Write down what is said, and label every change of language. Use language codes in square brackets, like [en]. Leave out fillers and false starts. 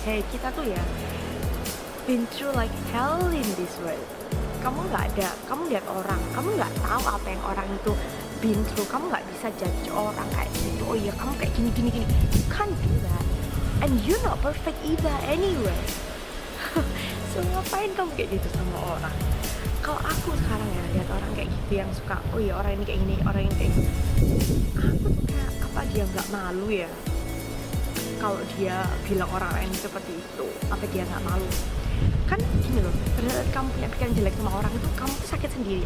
[en] Hey, [id] kita tuh ya [en] been through like hell in this world. [id] Kamu lihat orang, kamu nggak tahu apa yang orang itu [en] been through. [id] Kamu nggak bisa judge orang kayak gitu. Oh iya kamu kayak gini. [en] You can't do that, and you're not perfect either anyway. [id] So ngapain kamu kayak gitu sama orang? Kalau aku sekarang ya lihat orang kayak gitu yang suka oh iya orang ini kayak gini, orang ini kayak gitu, aku tuh kayak apa dia nggak malu ya? kalau dia bilang orang lain seperti itu, apa dia nggak malu? Kan gini loh, pada saat kamu punya pikiran jelek sama orang itu, kamu tuh sakit sendiri.